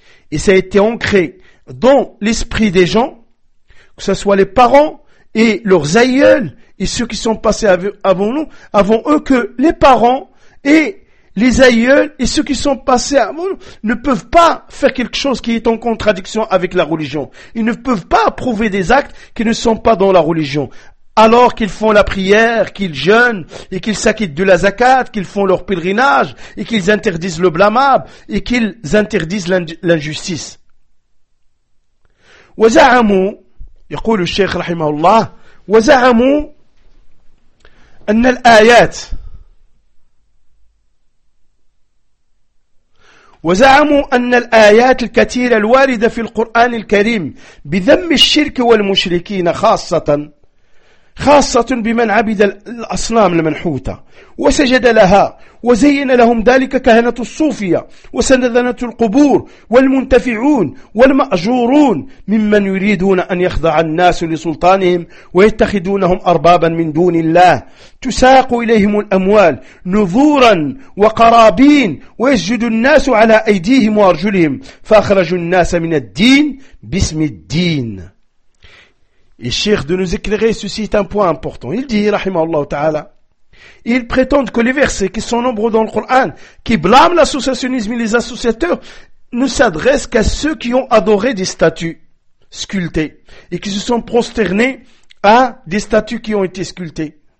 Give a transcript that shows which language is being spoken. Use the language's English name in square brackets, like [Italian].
[French] Et ça a été ancré dans l'esprit des gens, que ce soit les parents et leurs aïeuls et ceux qui sont passés avant nous, avant eux, que les parents et les aïeuls et ceux qui sont passés avant nous ne peuvent pas faire quelque chose qui est en contradiction avec la religion. Ils ne peuvent pas approuver des actes qui ne sont pas dans la religion. Alors qu'ils font la prière, qu'ils jeûnent et qu'ils s'acquittent de la zakat, qu'ils font leur pèlerinage et qu'ils interdisent le blâmable et qu'ils interdisent l'injustice. [Arabic] وزعموا يقول الشيخ رحمه الله وزعموا أن الآيات وزعموا أن الآيات الكثيرة الواردة في القرآن الكريم بذم الشرك والمشركين خاصة بمن عبد الأصنام المنحوتة وسجد لها وزين لهم ذلك كهنة الصوفية وسندنة القبور والمنتفعون والمأجورون ممن يريدون أن يخضع الناس لسلطانهم ويتخذونهم أربابا من دون الله، تساق إليهم الأموال نذورا وقرابين ويسجد الناس على أيديهم وأرجلهم، فأخرجوا الناس من الدين باسم الدين. [French] Il cherche de nous éclairer, ceci est un point important. Il dit, [Arabic] rahimahullah ta'ala, [French] ils prétendent que les versets qui sont nombreux dans le Coran, qui blâment l'associationnisme et les associateurs, ne s'adressent qu'à ceux qui ont adoré des statues sculptées et qui se sont prosternés à des statues qui ont été sculptées.